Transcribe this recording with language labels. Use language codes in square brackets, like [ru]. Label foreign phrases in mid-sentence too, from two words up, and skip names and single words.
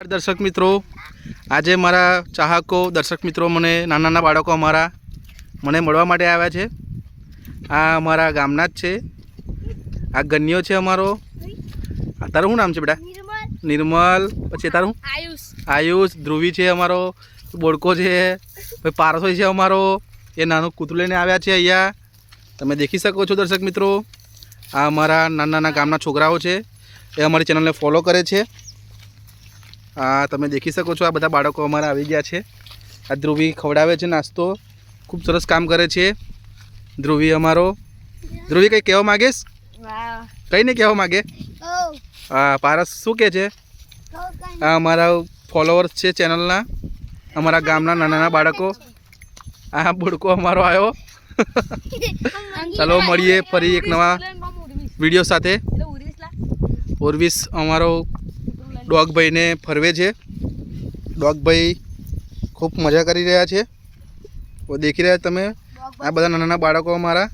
[gu] દર્શક મિત્રો આજ મારા ચાહકો દર્શક મિત્રો મને નાના બાળકો અમારા મને મળવા માટે આવ્યા છે। આ અમારા ગામના જ છે. આ ગન્યો છે અમારો। તારું શું નામ છે બેટા? નિર્મલ. પછી તારું? આયુષ. ધ્રુવી છે અમારો. બોડકો છે। ભાઈ પારસો છે અમારો। એ નાનો કૂતરું લઈને આવ્યા છે. અહીંયા તમે દેખી શકો છો દર્શક મિત્રો। આ અમારા નાના ગામના છોકરાઓ છે. એ અમારી ચેનલ ને ફોલો કરે છે। તમે દેખી શકો છો આ બધા બાળકો અમારા આવી ગયા છે। આ ધ્રુવી ખવડાવે છે નાસ્તો. ખૂબ સરસ કામ કરે છે ધ્રુવી અમારો। ધ્રુવી કંઈ કહેવા માગેસ? કંઈ નહીં કહેવા માગે? પારસ શું કહે છે? આ અમારા ફોલોઅર્સ છે ચેનલના, અમારા ગામના નાના બાળકો। આ બુડકો અમારો આયો। ચાલો મળીએ ફરી એક નવા વિડિયો સાથે। ઉર્વિસ અમારો ડોગ ભાઈ ને ફરવે છે। ડોગ ભાઈ ખૂબ મજા કરી રહ્યા છે। વો દેખી રહ્યા તમે આ બધા નાના બાળકો અમારા।